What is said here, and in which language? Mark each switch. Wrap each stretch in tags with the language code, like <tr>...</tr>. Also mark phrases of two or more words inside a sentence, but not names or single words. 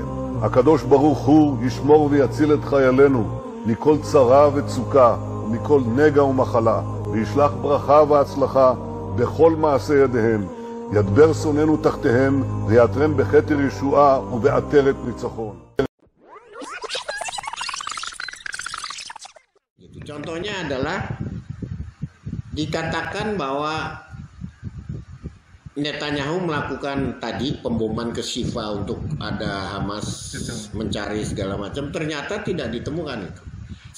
<he>הקדוש ברוך הוא ישמור ויציל את חיילינו מכל צרה וצוקה ומכל נגע ומחלה, וישלח ברכה והצלחה בכל מעשה ידיהם. ידבר שונאינו תחתיהם ויעטרם בכתר ישועה ובעטרת ניצחון.</he> <id>Contohnya adalah dikatakan bahwa Netanyahu melakukan tadi pemboman ke Shifa untuk ada Hamas mencari segala macam, ternyata tidak ditemukan itu.</id>